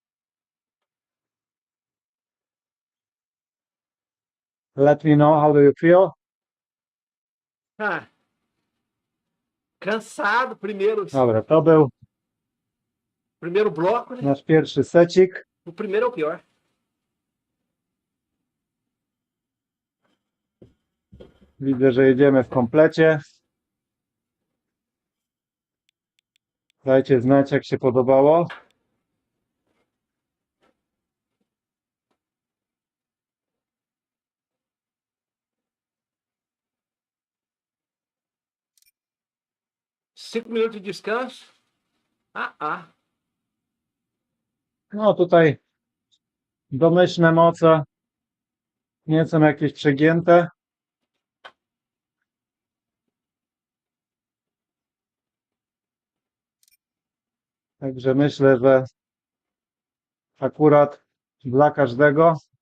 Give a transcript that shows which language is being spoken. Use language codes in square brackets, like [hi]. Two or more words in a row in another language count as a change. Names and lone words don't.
[en] Let me know, how do you feel? [pt] Ah, cansado, primeiro [pl] Dobra, to był [pt] bloco, né? [pl] nasz pierwszy secik. [pt] O primeiro é o pior. [pl] Widzę, że jedziemy w komplecie. Dajcie znać, jak się podobało. [pt] Cinco minutos de descanso. [pl] No tutaj domyślne moce nie są jakieś przegięte. Także myślę, że akurat dla każdego.